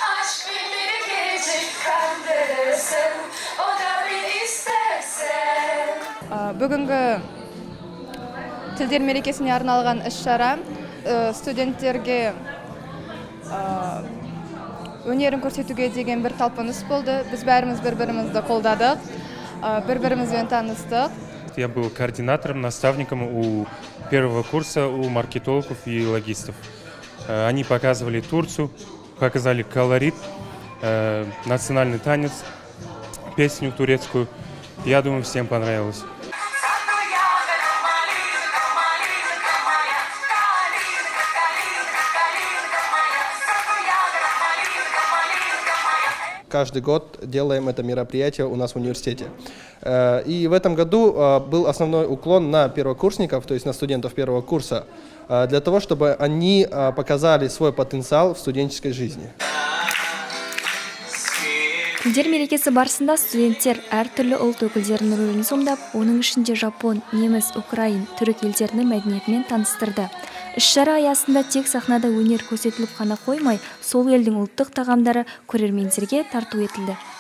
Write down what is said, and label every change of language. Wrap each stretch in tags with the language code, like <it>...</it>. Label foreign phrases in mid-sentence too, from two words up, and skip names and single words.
<kk>Бүгінгі тілдер мерекесіне арналған іс-шара студенттерге өнерін көрсетуге деген бір талпыныс болды. Біз бәріміз бір-бірімізді қолдадық, бір-бірімізбен таныстық.</kk> <ru>Я был координатором, наставником у первого курса у маркетологов и логистов. Они показывали Турцию, показали колорит, национальный танец, песню турецкую. Я думаю, всем понравилось. Каждый год делаем это мероприятие у нас в университете. И в этом году был основной уклон на первокурсников, то есть на студентов первого курса, для того, чтобы они показали свой потенциал в студенческой жизни.</ru> <kk>Тілдер мерекесі барысында студенттер әртүрлі ұлт өкілдерінің рөлін сомдап, оның ішінде жапон, неміс, украин, түрік елдерінің мәдениетімен таныстырды. Іс-шара аясында тек сахнада өнер көрсетіліп қана қоймай, сол елдің ұлттық тағамдары көрермендерге тарту етілді.</kk>